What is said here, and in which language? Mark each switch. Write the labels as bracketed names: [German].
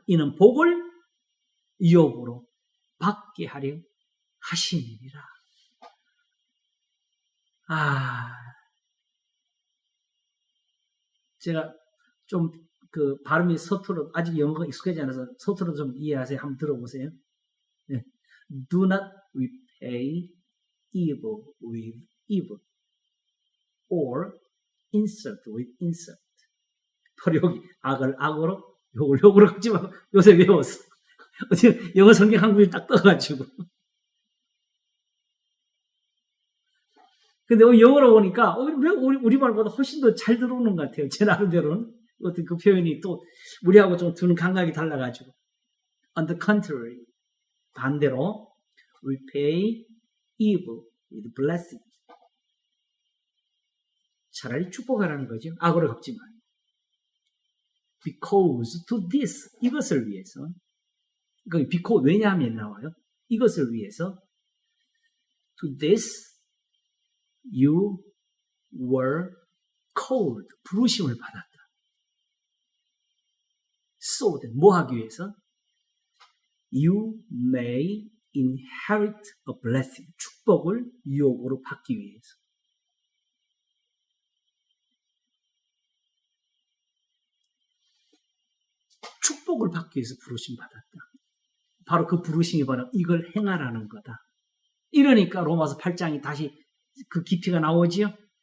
[Korean] 이는 복을 유업으로 받게 하려 하시니라. 제가 좀 그 발음이 서툴어 아직 영어가 익숙하지 않아서 서툴어 좀 이해하세요. 한번 들어보세요. 네. [English] Do not repay evil with evil or insult with insult. [Korean] 바로 여기 악을 악으로 욕을 욕으로 하지 말고 요새 외웠어. 어떻게 영어 성경 한국이 딱 떠가지고. 근데 영어로 보니까 우리말보다 훨씬 더 잘 들어오는 것 같아요. 제 나름대로는. 어떤 그 표현이 또 우리하고 좀 드는 감각이 달라가지고. [English] On the contrary, [Korean] 반대로 [English] repay evil with blessing. [Korean] 차라리 축복하라는 거죠. 악으로 갚지 말고. [English] Because to this, [Korean] 이것을 위해서. because 왜냐하면 나와요. 이것을 위해서 [English] to this you were called. [Korean] 부르심을 받았다. So that 뭐 하기 위해서? [English] You may inherit a blessing. [Korean] 축복을 유업으로 받기 위해서. 축복을 받기 위해서 부르심 받았다. 바로 그 부르심이 바로 이걸 행하라는 거다. 이러니까 로마서 8장이 다시 그 깊이가 나오지요.